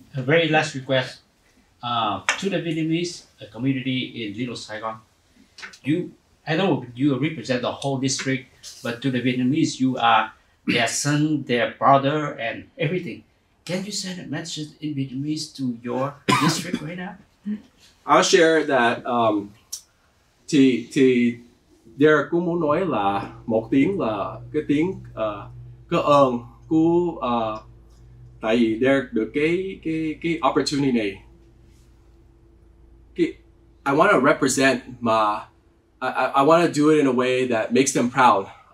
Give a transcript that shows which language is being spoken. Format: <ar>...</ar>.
<en>A very last request to the Vietnamese community in Little Saigon. I know you represent the whole district, but to the Vietnamese, you are their son, their brother, and everything. Can you send a message in Vietnamese to your district right now? I'll share that.</en> <vi>Thì Derek cũng muốn nói là một tiếng là cái tiếng cảm ơn của tại vì Derek được cái opportunity này.</vi> <en>I want to represent my. I want to do it in a way that makes them proud.</en>